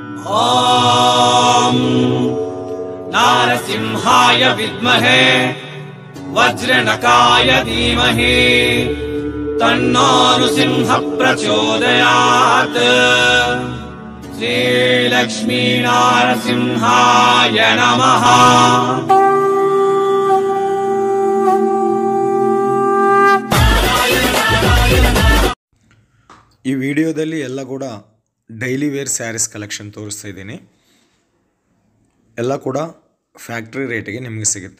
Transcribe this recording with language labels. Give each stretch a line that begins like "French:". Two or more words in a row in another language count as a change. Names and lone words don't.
Sanskrit: ॐ नारसिंहाय विद्महे वज्रनकाय धीमहि तन्नो नृसिंहः प्रचोदयात्। श्रीलक्ष्मी नारसिंहाय नमः।
Kannada: ಈ ವಿಡಿಯೋದಲ್ಲಿ ಎಲ್ಲ ಕೂಡ
English: daily wear sarees collection
Kannada: ತೋರಿಸ್ತಾ ಇದ್ದೀನಿ. ಎಲ್ಲ ಕೂಡ
English: factory rate
Kannada: ನಿಮಗೆ ಸಿಗುತ್ತೆ.